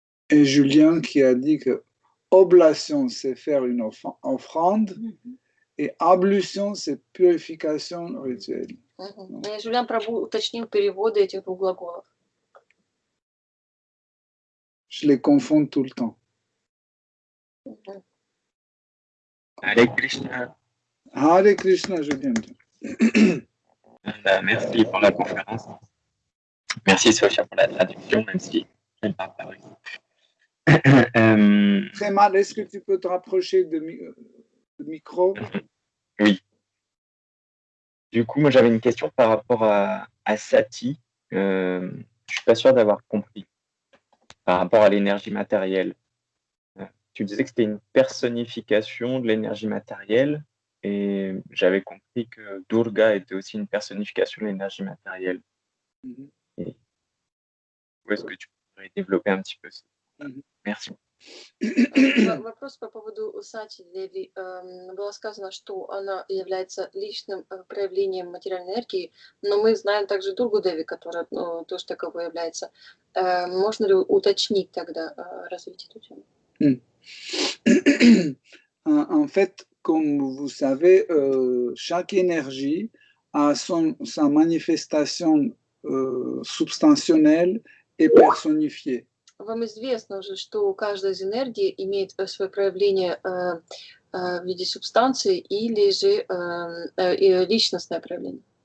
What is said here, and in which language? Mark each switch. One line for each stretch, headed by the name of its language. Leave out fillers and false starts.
French: Et Julien qui a dit que oblation, c'est faire une offrande, et ablution, c'est purification rituelle.
Russian: Julien Прабу уточнил переводы этих двух глаголов.
French: Je les confonds tout le temps. Hare Krishna. Hare Krishna, Julien. Merci pour la conférence. Merci Sophia pour la traduction, même si je ne parle pas russe. Très mal, est-ce que tu peux te rapprocher de micro? Oui. Du coup, moi j'avais une question par rapport à Sati. Je ne suis pas sûr d'avoir compris. Par rapport à l'énergie matérielle. Tu disais que c'était une personnification de l'énergie matérielle et j'avais compris que Durga était aussi une personnification de l'énergie matérielle. Et où est-ce que tu pourrais développer un petit peu ça? Merci.
Russian: Вопрос по поводу Сати Деви. Было сказано, что она является личным проявлением материальной энергии, но мы знаем также Дургу Деви, которая тоже таковой является. Можно ли уточнить тогда, развить эту тему?
French: En fait, comme vous savez, chaque énergie a sa manifestation substantielle et personnifiée.
Russian: Вам известно уже, что каждая из энергий имеет свое проявление в виде субстанции или же личностное проявление.